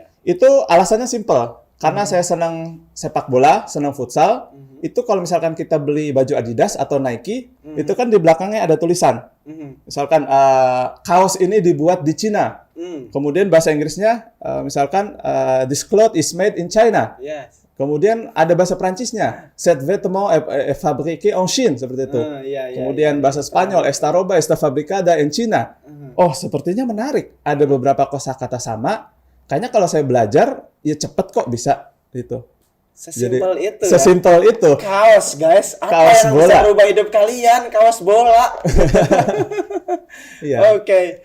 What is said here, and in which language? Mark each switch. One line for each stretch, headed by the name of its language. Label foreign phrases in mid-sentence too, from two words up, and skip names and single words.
Indonesian: Itu alasannya simple. Karena saya senang sepak bola, senang futsal. Itu kalau misalkan kita beli baju Adidas atau Nike, itu kan di belakangnya ada tulisan. Misalkan kaos ini dibuat di Cina. Kemudian bahasa Inggrisnya misalkan
English: this cloth is made in China.
Indonesian: Yes. Kemudian ada bahasa Prancisnya,
French: cet vêtement est fabriqué en Chine,
Indonesian: seperti itu. Iya, Kemudian bahasa Spanyol,
Spanish: esta roba está fabricada en China.
Indonesian: Oh, sepertinya menarik. Ada beberapa kosakata sama. Kayaknya kalau saya belajar, ya cepet kok bisa gitu. Sesimpel itu ya. Sesimpel itu. Kaos guys, apa Kaos yang bola. bisa merubah hidup kalian? Kaos bola. Iya. Oke.